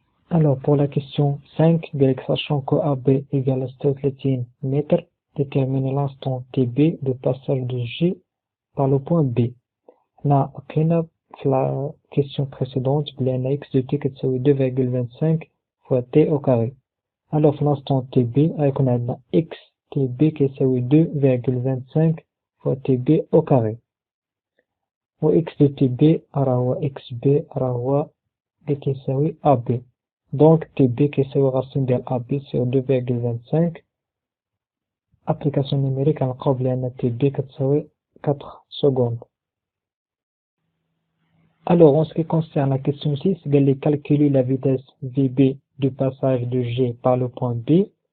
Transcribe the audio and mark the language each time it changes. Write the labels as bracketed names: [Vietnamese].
[French] Alors pour la question 5 sachant que AB égale à 36 mètres, déterminer l'instant tb de passage de G par le point B. Là لقينا la question précédente, il y a x de t qui est 2,25 fois t au carré. Alors, pour l'instant tb, on a x tb qui est 2,25 fois tb au carré. [Arabic] و x de tb راهو xb راهو اللي كيساوي ab. [French] Donc tb كيساوي racine ديال ab sur 2,25. Application numérique غنلقاو بلي tb كتساوي 4 secondes. Alors, en ce qui concerne la question 6, il est calculer la vitesse Vb du passage de G par le point B.